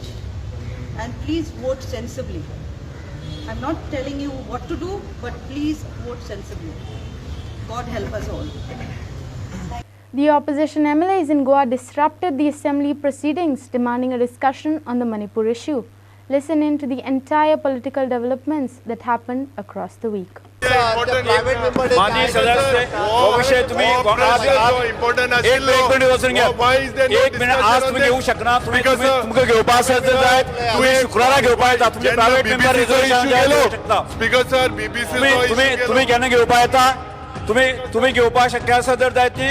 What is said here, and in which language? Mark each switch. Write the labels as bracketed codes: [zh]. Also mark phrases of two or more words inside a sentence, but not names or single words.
[en] And please vote sensibly. I'm not telling you what to do, but please vote sensibly. God help us all. The opposition MLAs in Goa disrupted the assembly proceedings, demanding a discussion on the Manipur issue. Listen in to the entire political developments that happened across the week. [kok] माननीय सदस्य वो विषय तुम्ही एक मिनिट आज तुम्ही घेऊ शकना तुमका घेवपा आसा जाल्यार तुम्ही शुक्रारा घेवपा येता तुमचे [en] private member [kok] रिझर्वेशन घेऊ शकता [en] speaker sir [kok] बीबीसी तुम्ही केन्ना घेवपा येता तुम्ही घेवपा शक्य आसा जाल्यार ती